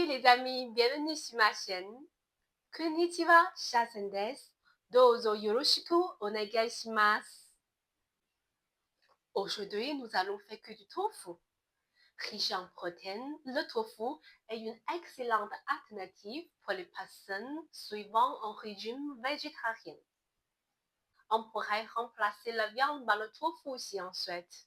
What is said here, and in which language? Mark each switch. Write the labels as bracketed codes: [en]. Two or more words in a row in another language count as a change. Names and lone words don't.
[fr] amis, bienvenue sur ma chaîne. [ja] こんにちは、shasenです。どうぞよろしくお願いします. [fr] Aujourd'hui, nous allons faire que du tofu. Riche en protéines, le tofu est une excellente alternative pour les personnes suivant un régime végétarien. On pourrait remplacer la viande par le tofu si on souhaite.